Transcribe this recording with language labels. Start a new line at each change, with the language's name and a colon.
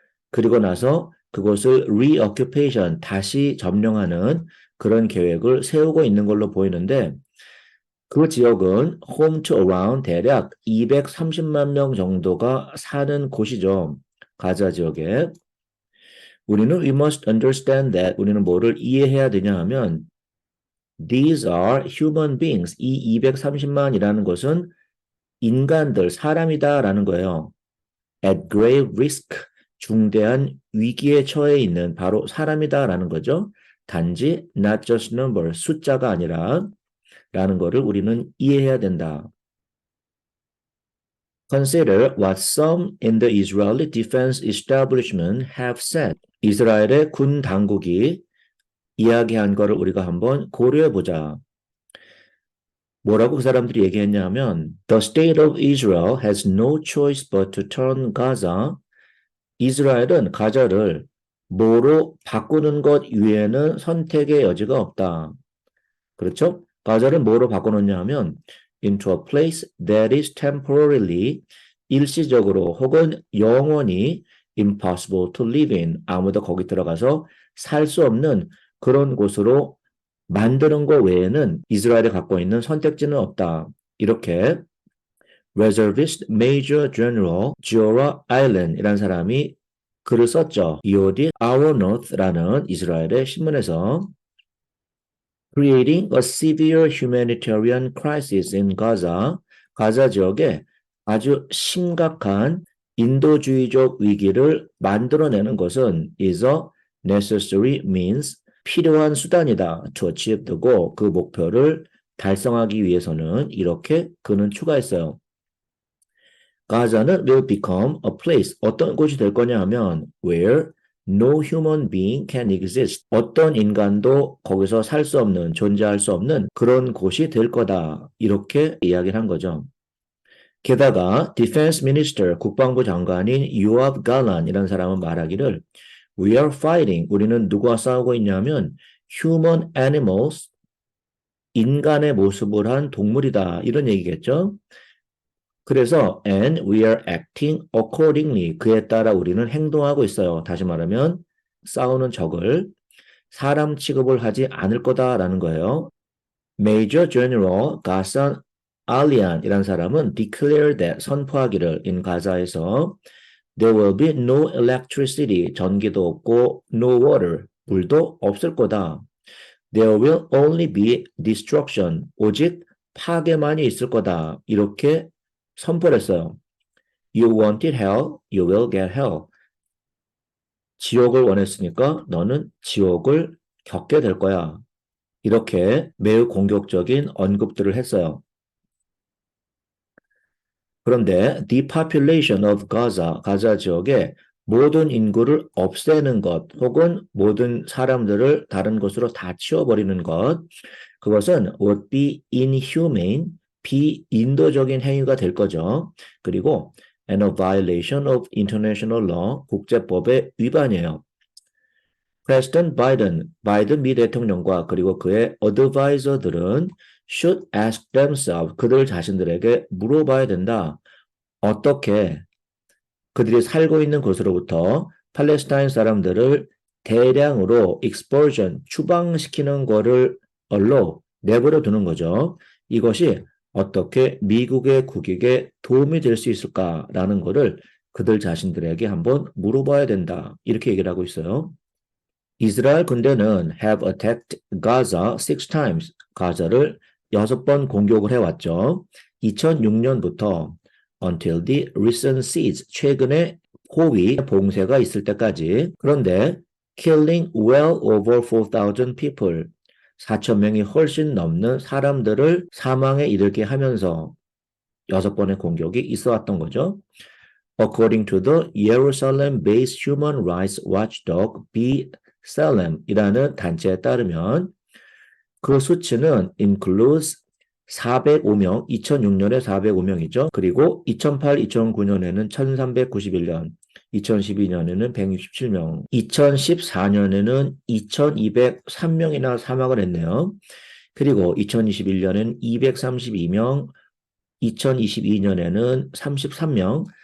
Korean: 그리고 나서 그곳을 reoccupation 다시 점령하는 그런 계획을 세우고 있는 걸로 보이는데 그 지역은
English: home to around
Korean: 대략 230만 명 정도가 사는 곳이죠. 가자 지역에. 우리는
English: we must understand that
Korean: 우리는 뭐를 이해해야 되냐 하면
English: these are human beings.
Korean: 이 230만이라는 것은 인간들, 사람이다라는 거예요.
English: At grave risk,
Korean: 중대한 위기에 처해 있는 바로 사람이다라는 거죠. 단지
English: not just number,
Korean: 숫자가 아니라 라는 거를 우리는 이해해야 된다.
English: Consider what some in the Israeli Defense Establishment have said.
Korean: 이스라엘의 군 당국이 이야기한 거를 우리가 한번 고려해 보자. 뭐라고 그 사람들이 얘기했냐 하면
English: The state of Israel has no choice but to turn Gaza.
Korean: 이스라엘은 가자를 뭐로 바꾸는 것 외에는 선택의 여지가 없다. 그렇죠? 가자를 뭐로 바꿔놓냐 하면
English: into a place that is temporarily
Korean: 일시적으로 혹은 영원히
English: impossible to live in
Korean: 아무도 거기 들어가서 살 수 없는 그런 곳으로 만드는 것 외에는 이스라엘이 갖고 있는 선택지는 없다. 이렇게 Reservist Major General Giora Eilen이라는 사람이 글을 썼죠. 이오디 아워노트라는 이스라엘의 신문에서
English: Creating a severe humanitarian crisis in Gaza,
Korean: 가자 지역에 아주 심각한 인도주의적 위기를 만들어내는 것은
English: is a necessary means,
Korean: 필요한 수단이다.
English: to achieve the goal,
Korean: 그 목표를 달성하기 위해서는 이렇게 그는 추가했어요. 가자는
English: will become a place,
Korean: 어떤 곳이 될 거냐 하면
English: where no human being can exist.
Korean: 어떤 인간도 거기서 살 수 없는, 존재할 수 없는 그런 곳이 될 거다. 이렇게 이야기를 한 거죠. 게다가 Defense Minister, 국방부 장관인 요압 갈란이라는 사람은 말하기를
English: We are fighting,
Korean: 우리는 누구와 싸우고 있냐면
English: human animals,
Korean: 인간의 모습을 한 동물이다. 이런 얘기겠죠. 그래서
English: and we are acting accordingly.
Korean: 그에 따라 우리는 행동하고 있어요. 다시 말하면 싸우는 적을 사람 취급을 하지 않을 거다라는 거예요. Major General Ghassan Alian이라는 사람은
English: declare that
Korean: 선포하기를 in 가자에서
English: there will be no electricity
Korean: 전기도 없고
English: no water
Korean: 물도 없을 거다.
English: There will only be destruction
Korean: 오직 파괴만이 있을 거다. 이렇게 선포를 했어요.
English: You wanted hell, you will get hell.
Korean: 지옥을 원했으니까 너는 지옥을 겪게 될 거야. 이렇게 매우 공격적인 언급들을 했어요.
English: 그런데 depopulation of Gaza,
Korean: 가자 지역의 모든 인구를 없애는 것 혹은 모든 사람들을 다른 곳으로 다 치워버리는 것, 그것은
English: would be inhumane,
Korean: 비인도적인 행위가 될 거죠. 그리고
English: and a violation of international law,
Korean: 국제법의 위반이에요. 프레스턴 바이든 미 대통령과 그리고 그의 어드바이저들은
English: should ask themselves,
Korean: 그들 자신들에게 물어봐야 된다. 어떻게 그들이 살고 있는 곳으로부터 팔레스타인 사람들을 대량으로 expulsion, 추방시키는 거를 얼로 내버려 두는 거죠. 이것이 어떻게 미국의 국익에 도움이 될 수 있을까라는 거를 그들 자신들에게 한번 물어봐야 된다. 이렇게 얘기를 하고 있어요. 이스라엘 군대는
English: have attacked Gaza 6 times.
Korean: 가자를 6번 공격을 해왔죠. 2006년부터
English: until the recent siege,
Korean: 최근에 포위, 봉쇄가 있을 때까지. 그런데
English: killing well over 4,000 people,
Korean: 4,000명이 훨씬 넘는 사람들을 사망에 이르게 하면서 6번의 공격이 있어 왔던 거죠.
English: According to the Jerusalem-based human rights watchdog B'Tselem
Korean: 이라는 단체에 따르면 그 수치는
English: includes
Korean: 405명, 2006년에 405명이죠. 그리고 2008, 2009년에는 1391년, 2012년에는 167명, 2014년에는 2203명이나 사망을 했네요. 그리고 2021년에는 232명, 2022년에는 33명.